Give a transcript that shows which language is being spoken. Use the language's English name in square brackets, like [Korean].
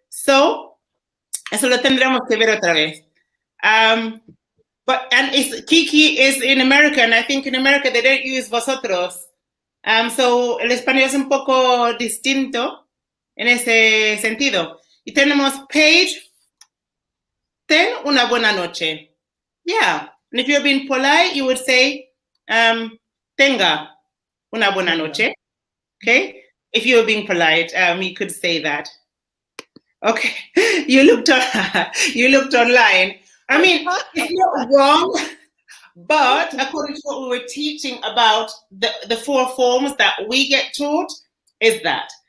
[Spanish] So, eso lo tendremos que ver otra vez. [English] And Kiki is in America, and I think in America they don't use vosotros. [Spanish] So el español es un poco distinto en ese sentido. Y tenemos Paige, ten una buena noche. [English] Yeah. And if you're being polite, you would say, [Spanish] tenga una buena noche. [English] Okay. If you're being polite, you could say that. Okay. You looked online. I mean, it's not wrong, but according to what we were teaching about the 4 forms that we get taught is that.